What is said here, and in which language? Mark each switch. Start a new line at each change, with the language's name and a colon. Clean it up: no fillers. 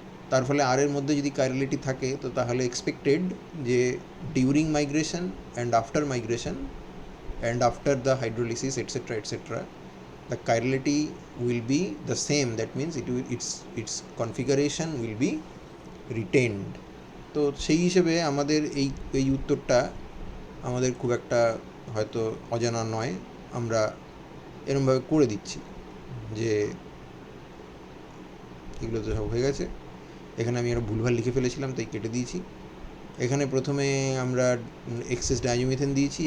Bangla: তার ফলে আর এর মধ্যে যদি কাইরালিটি থাকে, তো তাহলে এক্সপেক্টেড যে
English: During migration and after migration and after the hydrolysis etcetera etcetera, the chirality will be the same. That means its configuration will be retained.
Bangla: তো সেই হিসেবে আমাদের এই উত্তরটা আমাদের খুব একটা হয়তো অজানা নয়, আমরা এরমভাবে করে দিচ্ছি যে এগুলো তো সব হয়ে গেছে। এখানে আমি আরও ভুলভাল লিখে ফেলেছিলাম, তাই কেটে দিয়েছি। এখানে প্রথমে আমরা এক্সেস ডাইজোমিথেন দিয়েছি।